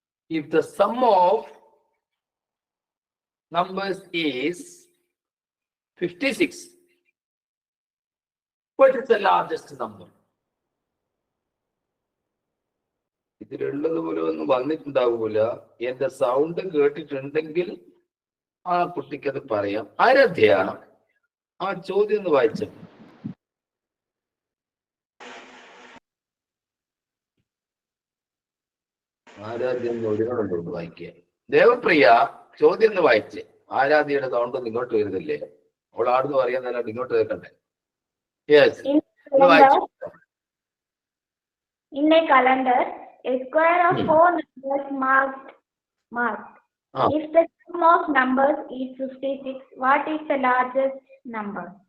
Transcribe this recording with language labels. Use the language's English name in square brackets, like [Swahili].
[English] If the sum of numbers is 56, what is the largest number? [Malayalam] ഇതിലുള്ളത് പോലെ ഒന്നും വന്നിട്ടുണ്ടാവൂല. എന്റെ സൗണ്ട് കേട്ടിട്ടുണ്ടെങ്കിൽ ആ കുട്ടിക്കത് പറയാം. ആരാധ്യ, ആ ചോദ്യം ഒന്ന് വായിച്ചു. ആരാധ്യ ഒരിക്കലുണ്ട് വായിക്കുക. ദേവപ്രിയ, ചോദ്യം ഒന്ന് വായിച്ചേ. ആരാധ്യയുടെ സൗണ്ട് ഒന്നും ഇങ്ങോട്ട് വരുന്നില്ലേ? അവൾ ആടുന്ന് പറയാന്നല്ലാണ്ട് ഇങ്ങോട്ട് കേൾക്കണ്ടേ? [English] Yes, In a calendar, a square of 4 numbers marked. If the sum of numbers is 56, what is the largest number?